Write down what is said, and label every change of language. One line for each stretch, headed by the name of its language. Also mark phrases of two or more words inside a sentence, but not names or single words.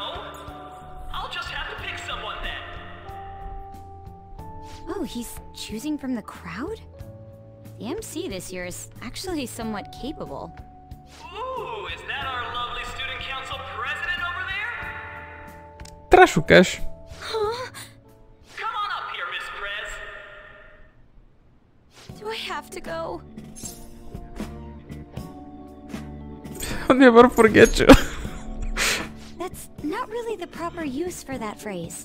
English: I'll just have to pick someone then. Oh, he's choosing from the crowd? The MC this year is actually somewhat capable. Ooh, is that our lovely student council president over
Bulgarian: трябваше да кажеш.
English: Come on up here, Miss Prez. Do I have to go? I'll never forget you. That's not really the proper use for that phrase.